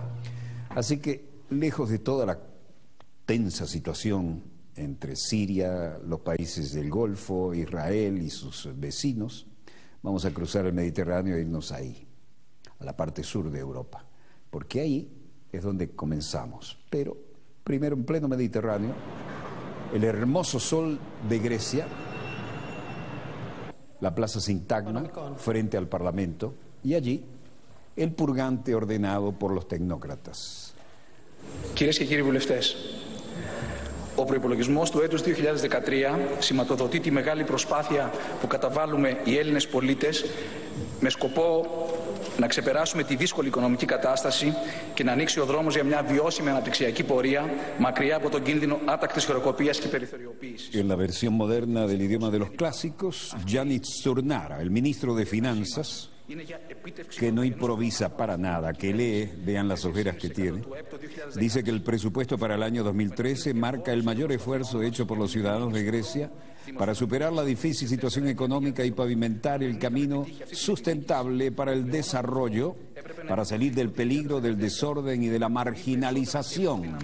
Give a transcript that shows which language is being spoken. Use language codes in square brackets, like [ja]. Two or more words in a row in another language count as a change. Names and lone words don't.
[es] Así que, lejos de toda la tensa situación entre Siria, los países del Golfo, Israel y sus vecinos, vamos a cruzar el Mediterráneo e irnos ahí, a la parte sur de Europa, porque ahí es donde comenzamos. Pero primero, en pleno Mediterráneo, el hermoso sol de Grecia, la Plaza Sintagma, frente al Parlamento, y allí el purgante ordenado por los tecnócratas. [el] Κυρίες και κύριοι βουλευτές, ο προϋπολογισμός του έτους 2013 σηματοδοτεί τη μεγάλη προσπάθεια που καταβάλουμε οι Έλληνες πολίτες με σκοπό να ξεπεράσουμε τη δύσκολη οικονομική κατάσταση και να ανοίξει ο δρόμος για μια βιώσιμη αναπτυξιακή πορεία μακριά από τον κίνδυνο άτακτης χρεοκοπίας και περιθωριοποίησης. [es] En la versión moderna del idioma de los clásicos, Yanis Tsurnara, el ministro de Finanzas, que no improvisa para nada, que lee, vean las ojeras que tiene, dice que el presupuesto para el año 2013 marca el mayor esfuerzo hecho por los ciudadanos de Grecia para superar la difícil situación económica y pavimentar el camino sustentable para el desarrollo, para salir del peligro, del desorden y de la marginalización.